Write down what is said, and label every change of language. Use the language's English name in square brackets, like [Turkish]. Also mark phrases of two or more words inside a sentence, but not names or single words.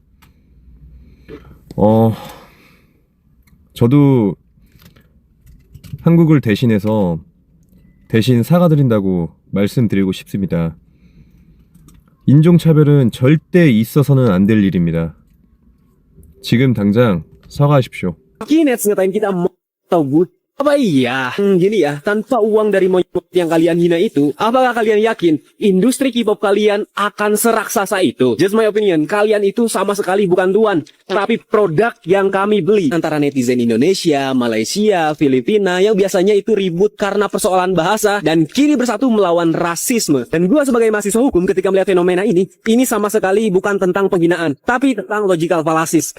[Korean] 저도 한국을 대신해서 대신 사과드린다고 말씀드리고 싶습니다. 인종차별은 절대 있어서는 안 될 일입니다. 지금 당장 사과하십시오. [Indonesian] Kinets ngatain kita mau tau gue. Apa iya? Gini ya, tanpa uang dari monyet yang kalian hina itu, apakah kalian yakin industri K-pop kalian akan seraksasa itu? [English] Just my opinion, [Indonesian] kalian itu sama sekali bukan tuan, tapi produk yang kami beli. Antara netizen Indonesia, Malaysia, Filipina, yang biasanya itu ribut karena persoalan bahasa, dan kini bersatu melawan rasisme. Dan gua sebagai mahasiswa hukum ketika melihat fenomena ini sama sekali bukan tentang penghinaan, tapi tentang [English] logical fallacies.